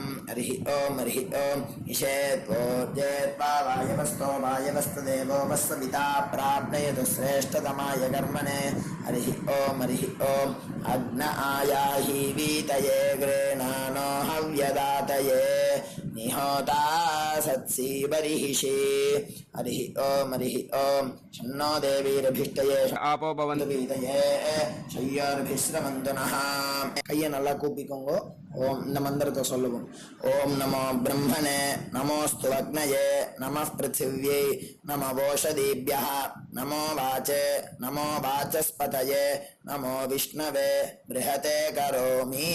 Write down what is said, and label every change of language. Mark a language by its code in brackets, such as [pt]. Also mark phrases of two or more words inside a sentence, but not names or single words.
[sa] हरिः ओम ईशेत्वोर्जेत्वा वायवस्तो वायवस्तदेवो वस्वपिता प्राप्नयतु श्रेष्ठतमाय कर्मणे हरिः ओम अग्न आयाहि वीतये गृह्णानो हव्यदातये निहोता सत्सी बर्हिषि हरिः ओम शन्नो देवीरभिष्टये आपो भवन्तु वीतये शंयोरभिस्रवन्तु नः [ta] கையை நல்லா கூப்பிக்கோங்க. ஓம் இந்த மந்திரத்தை சொல்லுவோம். [sa] ॐ नमो ब्रह्मणे नमोऽस्तु अग्नये नमः पृथिव्यै नमो ओषधीभ्यः नमो वाचे नमो वाचस्पतये नमो विष्णवे बृहते करोमि.